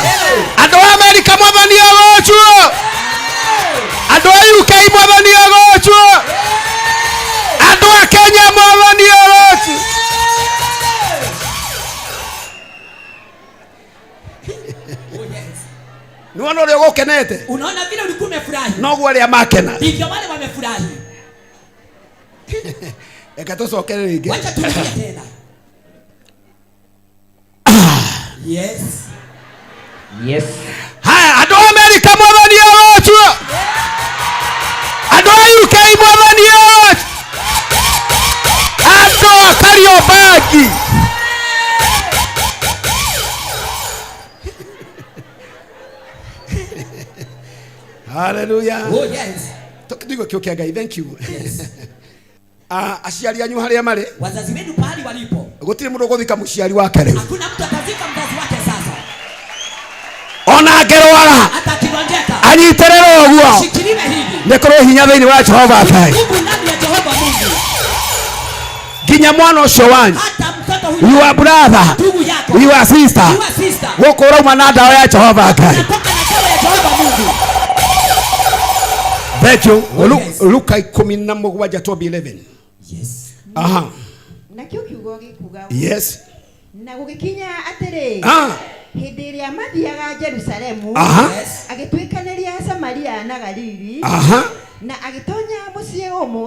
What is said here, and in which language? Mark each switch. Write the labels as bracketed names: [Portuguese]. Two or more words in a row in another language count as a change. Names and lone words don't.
[Kikuyu] Andũ wa Amerika mwathani agocwo. Andũ wa UK mwathani agocwo. Andũ wa Kenya mwathani agocwo. Nuona leo gũkenete. [Swahili] Unaona vile ulikuwa umefurahi. [Kikuyu] Noguo arĩa makena. [Swahili] Ndivyo wale wamefurahi. [Kikuyu] Eka tũcokere rĩngĩ. [Swahili] Wacha turudie tena. Yes. Yes. [Kikuyu] Haya andũ wa Amerika mwathani agocwo. Andũ wa UK mwathani agocwo. Andũ a Kariobangi. Hallelujah. [English] Oh yes. [Kikuyu] Tukidigo kiokia Ngai, [English] thank you. [Kikuyu] Yes. Aciari anyu harĩa marĩ. [Swahili] Wazazi wenu pahali walipo. [Kikuyu] Gũtirĩ mũndũ ũgũthika mũciari wake rĩu. [Swahili] Hakuna mtu atazika mzazi wake sasa. [Kikuyu] Ona ngerwara. Atakironjeka. Anyiterera ũguo. [Swahili] Shikiliwe hivi. [Kikuyu] Nĩ kũrĩ hinya thĩinĩ wa Jehova Ngai. [Swahili] Mungu ndani ya Jehova Mungu. [Kikuyu] Nginya mwana ũcio wanyu. [Swahili] Hata mtoto huyu. [English] Your brother. [Swahili] Ndugu yake. yako. [English] Your sister. Your sister. [Kikuyu] Woko urauma na dawa ya Jehova Ngai. [Swahili] Unatoka na dawa ya Jehova Mungu. [English] Thank you. [Kikuyu] Luka 17:11. Yes. Aha. Nakio kiugo gikuga. Yes. Na gugikinya atiri. Hindi iria mathiaga Jerusalemu. Agitwikaniria Samaria na Galili. Na agitonya mucii umwe.